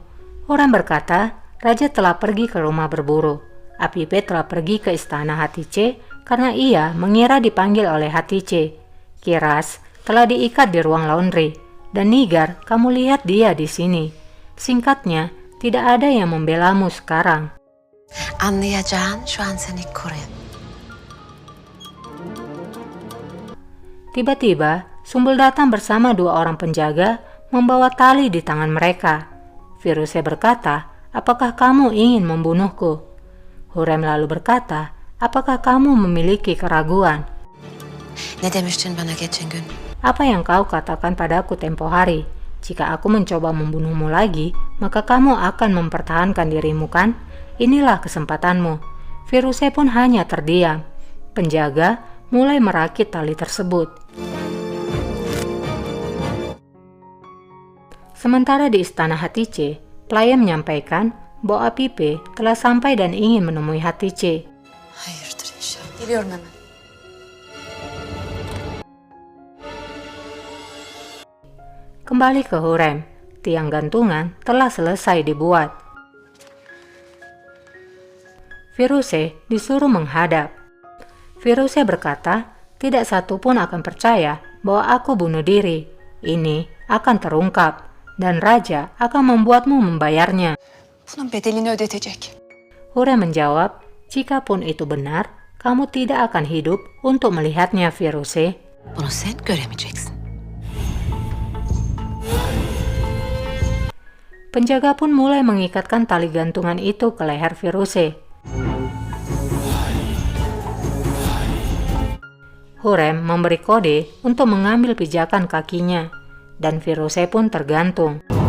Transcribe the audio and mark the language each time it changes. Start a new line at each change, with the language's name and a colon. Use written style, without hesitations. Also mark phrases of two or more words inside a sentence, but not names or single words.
Indonesian: Hurrem berkata, Raja telah pergi ke rumah berburu. Apipe telah pergi ke istana Hatice karena ia mengira dipanggil oleh Hatice. Kiras telah diikat di ruang laundry. Dan Nigar, kamu lihat dia di sini. Singkatnya, tidak ada yang membelamu sekarang.
Turkish: Anlayacağın şu an seni koruyan.
Indonesian: Tiba-tiba, Sumbul datang bersama 2 orang penjaga membawa tali di tangan mereka. Firuzeh berkata, apakah kamu ingin membunuhku? Hurrem lalu berkata, apakah kamu memiliki keraguan?
Turkish: Ne demiştin bana geçen gün?
Indonesian: Apa yang kau katakan padaku tempo hari? Jika aku mencoba membunuhmu lagi, maka kamu akan mempertahankan dirimu kan? Inilah kesempatanmu. Firuzeh pun hanya terdiam. Penjaga mulai merakit tali tersebut. Sementara di istana Hatice, pelayan menyampaikan bahwa Apipe telah sampai dan ingin menemui Hatice.
Turkish: Hayırdır inşallah. Geliyorum hemen.
Indonesian: Kembali ke Hurrem, tiang gantungan telah selesai dibuat. Firuzeh disuruh menghadap. Firuzeh berkata, tidak satu pun akan percaya bahwa aku bunuh diri. Ini akan terungkap dan raja akan membuatmu membayarnya.
Turkish: Bunun bedelini ödetecek.
Indonesian: Hurrem menjawab, jikapun itu benar, kamu tidak akan hidup untuk melihatnya, Firuzeh.
Turkish: Bunu sen göremeyeceksin.
Indonesian: Penjaga pun mulai mengikatkan tali gantungan itu ke leher Firuzeh. Hurrem memberi kode untuk mengambil pijakan kakinya, dan Firuzeh pun tergantung.